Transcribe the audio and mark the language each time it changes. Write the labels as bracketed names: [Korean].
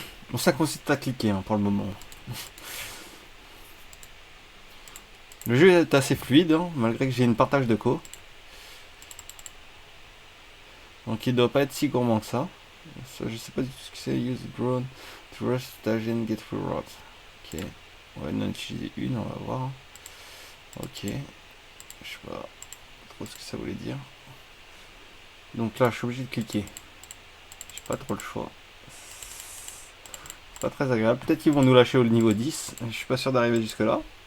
[French] Bon, ça consiste à cliquer hein, pour le moment. Le jeu est assez fluide, hein, malgré que j'ai une partage de co. Donc il doit pas être si gourmand que ça. Je sais pas du tout ce que c'est. [English] Use drone to rush station get through route. [French] Ok. On va en utiliser une, on va voir. Ok. Je sais pas trop ce que ça voulait dire. Donc là, je suis obligé de cliquer. J'ai pas trop le choix. C'est pas très agréable. Peut-être qu'ils vont nous lâcher au niveau 10. Je suis pas sûr d'arriver jusque là.